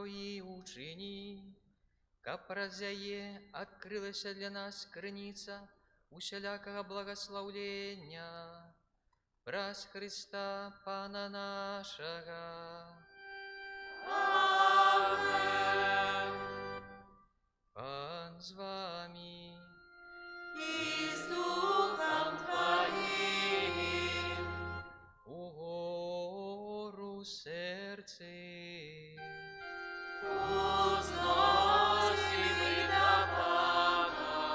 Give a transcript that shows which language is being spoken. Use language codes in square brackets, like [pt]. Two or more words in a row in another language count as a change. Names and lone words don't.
[be] и учини, каб праз яе адкрылася для нас крыніца усялякага благословлення праз Христа Пана нашага. Amen. [uk] Пан з вами. І з Духом Твоїм. Угору серці. Узносимо до Пана.